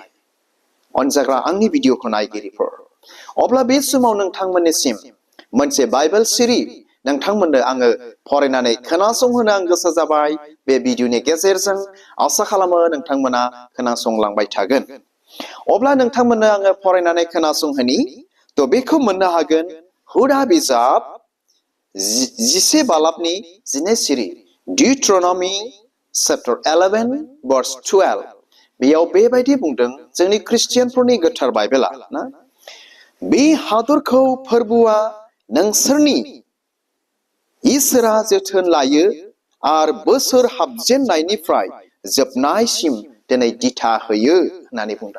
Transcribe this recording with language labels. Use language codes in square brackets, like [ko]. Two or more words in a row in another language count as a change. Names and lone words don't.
[brx] अनजाग्रा आंनि भिडिअखौ नायगिरिफोर अब्ला बे समाव नोंथांमोननिसिम मोनसे बाइबेल सिरि नोंथांमोननो आङो फरायनानै खोनासंहोनो आं गोसो जाबाय। बे भिडिअनि गेजेरजों आसा खालामो नोंथांमोना खोनासंलांबाय थागोन। अब्ला नोंथांमोननो आङो फरायनानै खोनासंहोनि बेखौ मोननो हागोन हुदा बिजाब 11 बालाबनि 12 सिरि [en] Deuteronomy chapter 11 verse 12 [brx] बेयाव बेबायदि बुंदों जोंनि ख्रिस्टियानफोरनि गोथार बाइबेला ना बे हादरखौ फोरबोआ नोंसोरनि इसोरा जोथोन लायो आर बोसोर हाबजेननायनिफ्राय जोबनायसिम दिनै दिथा होयो होननानै बुंदों।